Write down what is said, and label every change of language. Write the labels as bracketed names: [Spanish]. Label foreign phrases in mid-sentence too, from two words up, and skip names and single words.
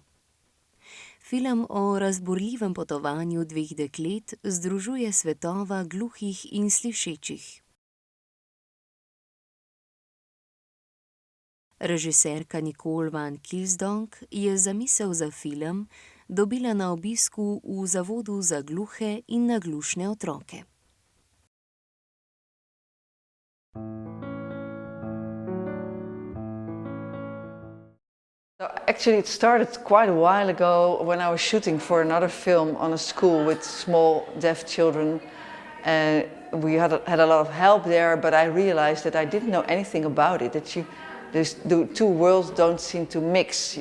[Slovenian] Film o razburljivem potovanju dveh deklet združuje svetova gluhih in slišečih. Režiserka Nicole van Kilsdonk je zamisel za film dobila na obisku v Zavodu za gluhe in naglušne otroke. [English] Actually, it started quite a while ago when I was shooting for another film on a school with small deaf children. We had a lot of help there, but I realized that I didn't know anything about it, that the two worlds don't seem to mix.